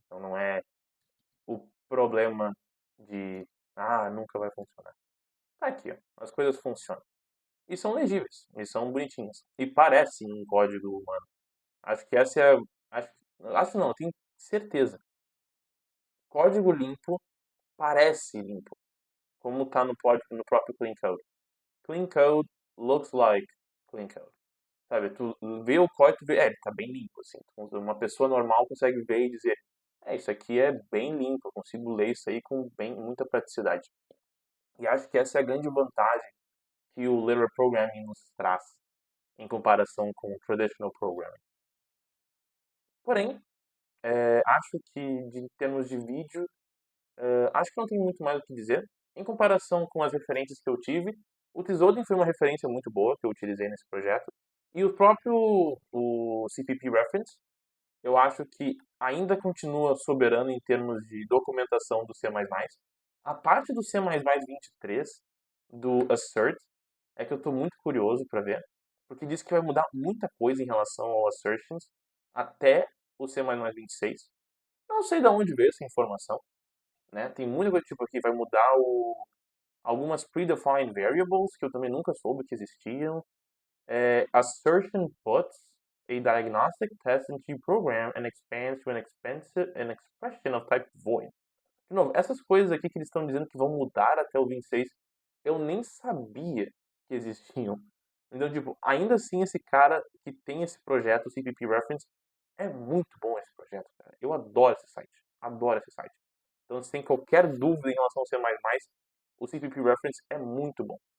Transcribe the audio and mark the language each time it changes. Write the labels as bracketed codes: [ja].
[pt] Então não é o problema de, nunca vai funcionar. Tá aqui, ó. As coisas funcionam. E são legíveis, e são bonitinhas. E parecem um código humano. Acho que essa é. Acho não, eu tenho certeza. Código limpo parece limpo, como está no próprio Clean Code. [en] Clean Code looks like Clean Code. [pt] Sabe, tu vê o código, tu vê, ele tá bem limpo, assim. Uma pessoa normal consegue ver e dizer, isso aqui é bem limpo, eu consigo ler isso aí com muita praticidade. E acho que essa é a grande vantagem que o Literal Programming nos traz em comparação com o Traditional Programming. Porém, acho que, em termos de vídeo, acho que não tem muito mais o que dizer. Em comparação com as referências que eu tive, o Tzodin foi uma referência muito boa que eu utilizei nesse projeto. E o próprio o CPP Reference, eu acho que ainda continua soberano em termos de documentação do C++. A parte do C++23, do Assert, é que eu estou muito curioso para ver, porque diz que vai mudar muita coisa em relação ao Assertions até o C++26. Não sei de onde veio essa informação, né? Tem muita coisa tipo aqui, vai mudar algumas predefined variables que eu também nunca soube que existiam. [en] Assertion puts a diagnostic test into program and expands to an expression of type void. [pt] De novo, essas coisas aqui que eles estão dizendo que vão mudar até o 26, eu nem sabia que existiam. Então, tipo, ainda assim esse cara que tem esse projeto, o CPP Reference, é muito bom esse projeto, cara. Eu adoro esse site. Adoro esse site. Então, se tem qualquer dúvida em relação ao C++, o CPP Reference é muito bom.